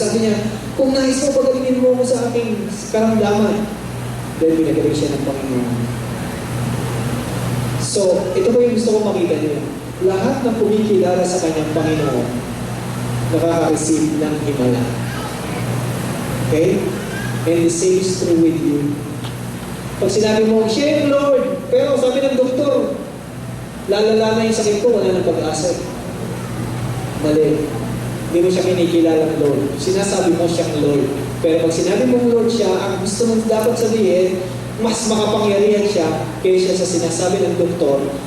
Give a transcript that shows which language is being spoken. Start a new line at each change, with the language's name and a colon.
Filipino: Sabi niya, kung nais mo, pagalingin mo sa aking karamdaman. Dahil pinagaling siya ng Panginoon. So, ito po yung gusto ko makita niyo. Lahat ng kumikilala sa kanyang Panginoon, nakaka-receive ng himala. Okay?
English: And the same is true with you.
Filipino: Pag sinabi mo, siya yung Lord, pero sabi ng doktor, lalala na yung sakit ko, wala nang pag-asa. Mali. Hindi mo siya kinikilala ng Lord. Sinasabi mo siyang Lord. Pero pag sinabi mong Lord siya, ang gusto mong dapat sabihin, mas makapangyarihan siya kaysa sa sinasabi ng doktor.